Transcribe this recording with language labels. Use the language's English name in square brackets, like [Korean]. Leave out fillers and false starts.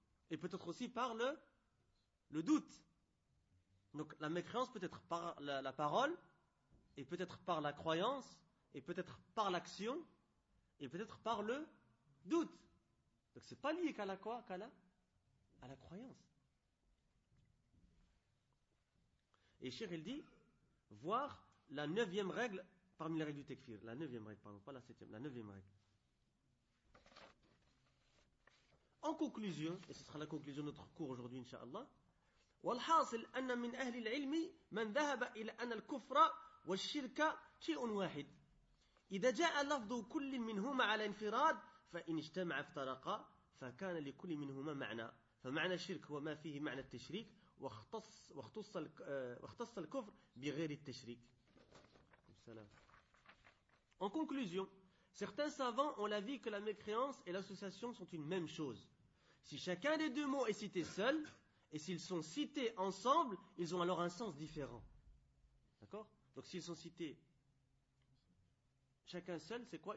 [French] Et peut-être aussi par le doute. Donc la mécréance peut être par la parole, et peut-être par la croyance, et peut-être par l'action, et peut-être par le doute. Donc c'est pas lié qu'à la quoi, qu'à la croyance. Et Cheikh il dit, voir la neuvième règle parmi les règles du tekfir. La neuvième règle, pardon, pas la septième, la neuvième règle. En conclusion, et ce sera la conclusion de notre cours aujourd'hui, Inch'Allah, [Arabic] « وَالْحَاصِلْ أَنَّ مِنْ أَهْلِ الْعِلْمِ مَنْ ذَهَبَ إِلَى أَنَّ الْكُفْرَ وَالشِّرْكَ شِيءٌ وَاحِدٌ إِذَا جَاءَ لَفْضُ كُلٍّ مِنْهُمَا عَلَى انْفِرَادٍ فَإِنْ اجْتَمَعَ افْتَرَقَ فَكَانَ لِكُلِّ مِنْهُمَا مَعْنَى فَمَعْنَى الشِّرْكِ وَمَا فِيهِ مَعْنَى التَّشْرِيكِ وَاخْتَصَّ الْكُفْرُ بِغَيْرِ التَّشْرِيكِ. [French] En conclusion, certains savants ont l'avis que la mécréance et l'association sont une même chose. Si chacun des deux mots est cité seul, et s'ils sont cités ensemble, ils ont alors un sens différent. D'accord? Donc s'ils sont cités chacun seul, c'est quoi?